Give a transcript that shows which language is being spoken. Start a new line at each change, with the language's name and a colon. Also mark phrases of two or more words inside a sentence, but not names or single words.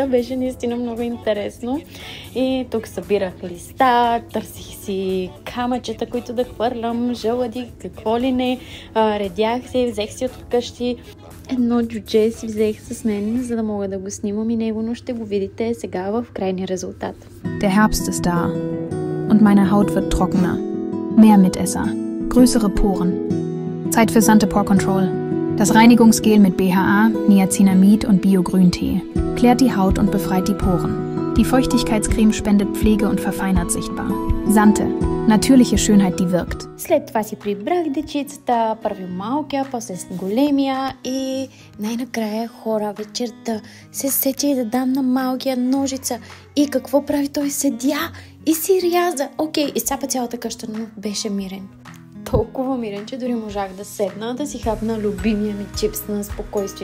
Bulgarian: Беше наистина много интересно. И тук събирах листа, търсих си камъчета, които да хвърлям, жълъди, какво ли не. Редях се, взех си от вкъщи. Едно джудже си взех с мен, за да мога да го снимам и него, но ще го видите сега в крайния резултат.
German: Der Herbst ist da und meine Haut wird trockener. Mehr Mitesser, größere Poren. Zeit für Sante Pore Control. Das Reinigungsgel mit BHA, Niacinamid und Bio-Grüntee klärt die Haut und befreit die Poren. Die Feuchtigkeitscreme spendet Pflege und verfeinert sichtbar. Sante, natürliche Schönheit, die wirkt.
Bulgarian: След това си прибрах дечицата, първи малкия, после с големия и най-накрая хора вечерта се сетя да дам на малкия ножица. И какво прави той? Седя и си ряза. Окей, изцапа цялата къща, но беше мирен. Толкова мирен, че дори можах да седна, да си хапна любимия ми чипс на спокойствие.